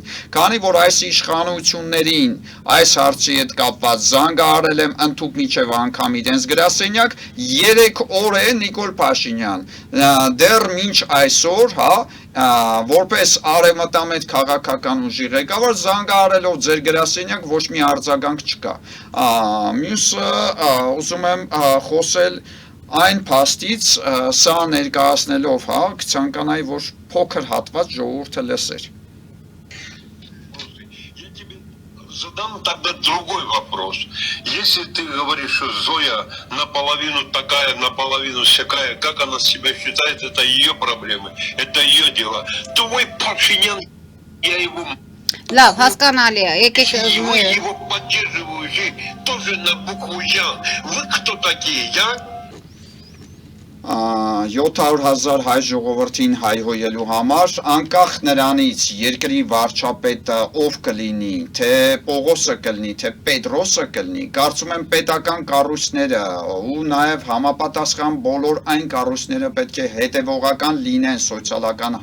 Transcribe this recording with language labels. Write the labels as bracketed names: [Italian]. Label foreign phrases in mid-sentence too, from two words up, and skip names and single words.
[Armenian] քանի որ այս իշխանություններին այս հարցի հետ կապված զանգահարել եմ ընդհուպ միջև անգամ իրենց գրասենյակ 3 օր է Նիկոլ Փաշինյան, դեռ մինչ այսօր, հա, որպես արևմտամետ քաղաքական ուժի ղեկավար զանգահարելով ձեր գրասենյակ ոչ մի արձագանք չկա։ Մյուսը ուզում եմ խոսել այն փաստից, սա ներկայացնելով, հա, կցանկանայի, որ փոքր հատված ժողովուրդը լսեր։ [Russian] Задам тогда другой вопрос. Если ты говоришь, что Зоя наполовину такая, наполовину сякая, как она себя считает, это ее проблемы, это ее дело. Твой Пашинян, я его... [Armenian] Լավ, հասկանալի է, եկեք [Russian] его поддерживающие тоже на букву «Я». Вы кто такие, я? [Armenian] 700,000 հայ ժողովրդին հայհոյելու համար, անկախ նրանից երկրի վարչապետը ով կլինի, թե Պողոսը կլինի, թե Պետրոսը կլինի, կարծում եմ պետական կառույցները ու նաև համապատասխան բոլոր այն կառույցները պետք է հետևողական լինեն սոցիալական